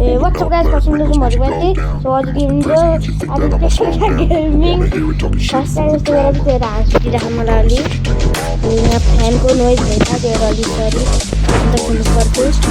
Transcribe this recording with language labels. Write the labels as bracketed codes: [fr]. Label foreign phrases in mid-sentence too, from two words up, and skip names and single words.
[en] What's up guys, watching this Motivate. [ne] So [hi] आज की वीडियो [ne] आदित्य गेमिंग [en] first time [ne] यस्तो गरेर त्यो डान्स दिइराख्न मलाई अलि यहाँ फ्यानको नोइज भइरहेको थियो अलि सरी अन्त सुन्नु पर्थ्यो